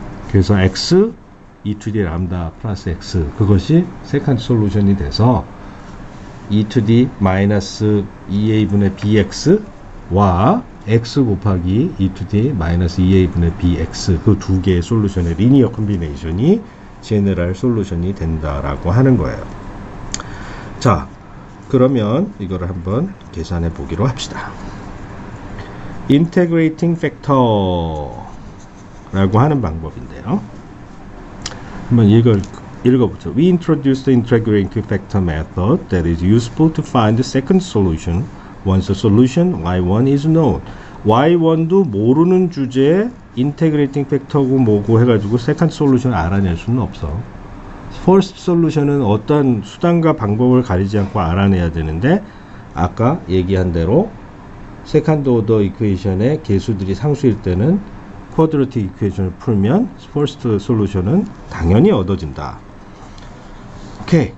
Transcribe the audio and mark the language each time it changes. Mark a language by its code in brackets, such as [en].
[ko] 그래서 x e to the 람다 플러스 x, 그것이 세컨드 솔루션이 돼서 e to the 마이너스 2a분의 bx와 x 곱하기 e to the 마이너스 2a분의 bx, 그 두 개의 솔루션의 리니어 콤비네이션이 제너럴 솔루션이 된다라고 하는 거예요. 자, 그러면 이거를 한번 계산해 보기로 합시다. 인테그레이팅 팩터라고 하는 방법인데요. 한번 읽어보죠. [en] We introduced the integrating factor method that is useful to find the second solution once the solution y1 is known. [ko] y1도 모르는 주제에 인테그레이팅 팩터고 뭐고 해가지고 세컨드 솔루션을 알아낼 수는 없어. 퍼스트 솔루션은 어떤 수단과 방법을 가리지 않고 알아내야 되는데, 아까 얘기한 대로 세컨드 오더 이퀘이션의 개수들이 상수일 때는 쿼드래틱 이퀘이션을 풀면 퍼스트 솔루션은 당연히 얻어진다. 오케이.